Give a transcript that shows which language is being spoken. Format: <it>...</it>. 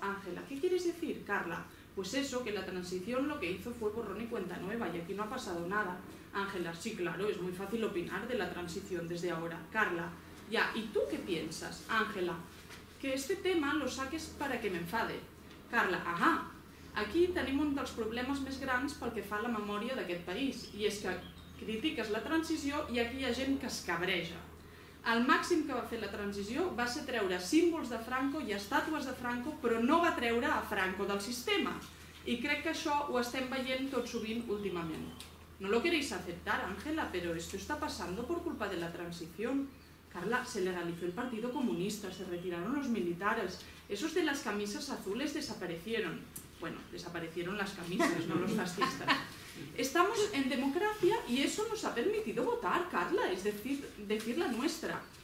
<es>Ángela, ¿qué quieres decir, Carla? Pues eso, que la transición lo que hizo fue borrón y cuenta nueva y aquí no ha pasado nada. Ángela, sí, claro, es muy fácil opinar de la transición desde ahora. Carla, ya, ¿y tú qué piensas? Ángela, que este tema lo saques para que me enfade.</es> <ca>Carla, ajá, aquí tenim un dels problemes més grans pel que fa a la memòria d'aquest país, i és que critiques la transició i aquí hi ha gent que es cabreja. El màxim que va fer la transició va ser treure símbols de Franco i estàtues de Franco, però no va treure a Franco del sistema. I crec que això ho estem veient tot sovint últimament.</ca> <es>No lo queréis aceptar, Ángela, pero esto está pasando por culpa de la transición. Carla, se legalizó el Partido Comunista, se retiraron los militares, esos de las camisas azules desaparecieron. Bueno, desaparecieron las camisas, no los fascistas. Estamos en democracia y eso nos ha permitido votar, Carla, es decir la nuestra.</es>